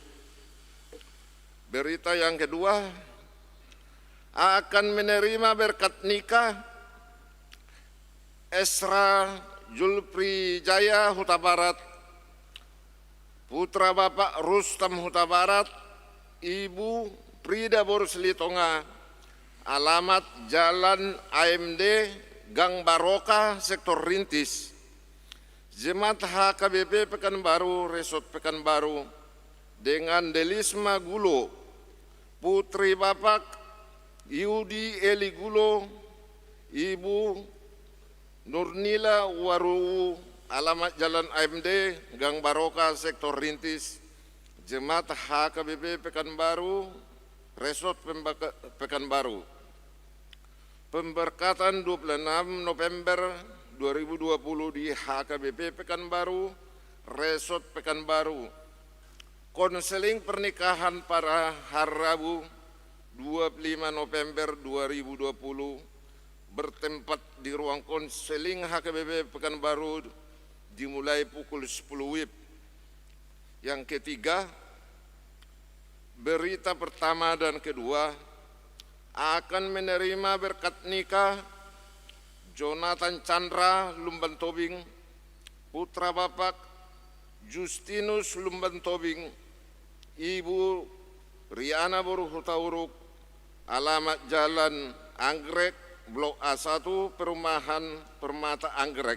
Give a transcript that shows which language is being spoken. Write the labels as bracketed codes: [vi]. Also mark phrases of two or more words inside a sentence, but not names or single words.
[id] Berita yang kedua, akan menerima berkat nikah Esra Julpri Jaya Huta Barat, putra Bapak Rustam Huta Barat, Ibu Prida Boruslitonga, alamat Jalan AMD Gang Baroka, sektor Rintis. Jemaat HKBP Pekanbaru, Resort Pekanbaru, dengan Delisma Gulo, putri Bapak Yudi Eli Gulo, Ibu Nurnila Waru, alamat Jalan AMD Gang Baroka, sektor Rintis. Jemaat HKBP Pekanbaru, Resort Pekanbaru. Pemberkatan 26 November 2020 di HKBP Pekanbaru, Resort Pekanbaru. Konseling pernikahan pada hari Rabu 25 November 2020 bertempat di ruang konseling HKBP Pekanbaru dimulai pukul 10 WIB. Yang ketiga, berita pertama dan kedua akan menerima berkat nikah Jonathan Chandra Lumban Tobing, putra Bapak Justinus Lumban Tobing, Ibu Riana Boru Hutauruk, alamat Jalan Anggrek, Blok A1, Perumahan Permata Anggrek.